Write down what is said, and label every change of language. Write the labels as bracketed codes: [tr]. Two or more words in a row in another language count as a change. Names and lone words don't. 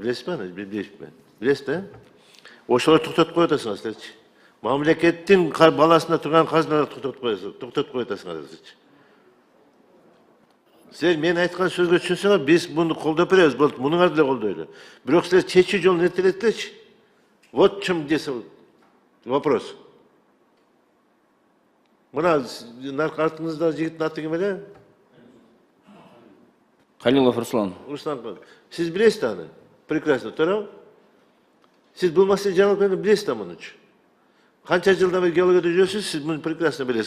[ky] Билесизби аны? Билбейсизби? Билесиз да? Ошолорду токтотуп коюп атасыңарчы. Мамлекеттин балансында турган казыналарды токтотуп коюп атасыңарчы. Силер мен айткан сөзгө түшүнсөңөр, биз муну колдоп беребиз, болду, мунуңарды деле колдойлу. Бирок силер чечүү жолун эртелеттирчи. [ru] Вот в чем здесь вопрос. [ky] Мына артыңызда жигиттин аты ким эле? Халилов Руслан. Руслан, сиз билесиз аны? Прекрасно, туурабы? Сиз бул маселени жаңылык билесиз да мунучу. Канча жылдан бери геологияда жүрөсүз, сиз муну прекрасно билесиз.